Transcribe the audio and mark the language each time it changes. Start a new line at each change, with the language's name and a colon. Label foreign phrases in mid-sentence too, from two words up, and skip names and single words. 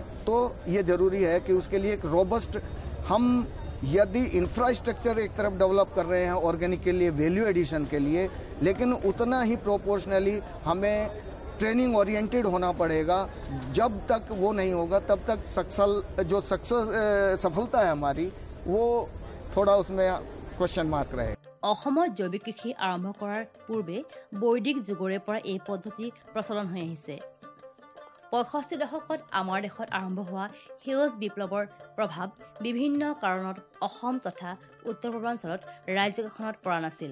Hindi: तो ये ज़रूरी है कि उसके लिए एक रोबस्ट, हम यदि इंफ्रास्ट्रक्चर एक तरफ डेवलप कर रहे हैं ऑर्गेनिक के लिए,
English: value addition
Hindi: के लिए, लेकिन उतना ही प्रोपोर्शनली हमें
English: training oriented
Hindi: होना पड़ेगा। जब तक वो नहीं होगा तब तक सफलता है हमारी वो थोड़ा उसमें
English: question mark
Hindi: रहे।
Assamese: অসমত জৈৱিক কৃষি আৰম্ভ কৰাৰ পূৰ্বে বৈদিক যুগৰে পৰা এই পদ্ধতি প্ৰচলন হৈ আহিছে। 65 দশকত আমাৰ দেশত আৰম্ভ হোৱা সেউজ বিপ্লৱৰ প্ৰভাৱ বিভিন্ন কাৰণত অসম তথা উত্তৰ পূৰ্বাঞ্চলত ৰাজ্যখনত পৰা নাছিল।